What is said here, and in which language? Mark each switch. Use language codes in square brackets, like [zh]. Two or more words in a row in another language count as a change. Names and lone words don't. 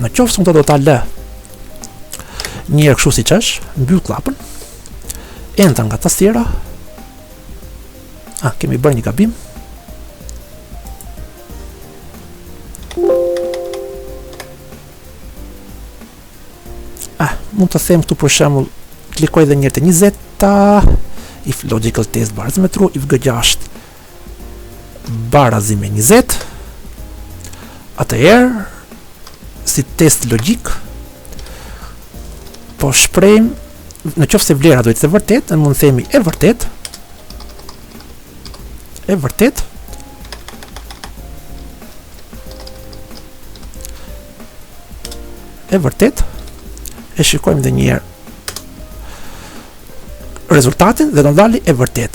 [sq] Në qoftë se unë do ta lë një herë kështu siç është, mbyll klapën, enter nga tastiera. Kemi bërë një gabim. Mund të them këtu për shembull, klikoj edhe një herë te 20, [en] if logical test [sq] barazi me true, if G6 barazi me 20. Atëherë, si test logjik, po shprehim, në qoftë se vlera do të jetë e vërtetë, ne mund të themi e vërtet, e shikojmë edhe një herë rezultatin dhe do ndali e vërtet.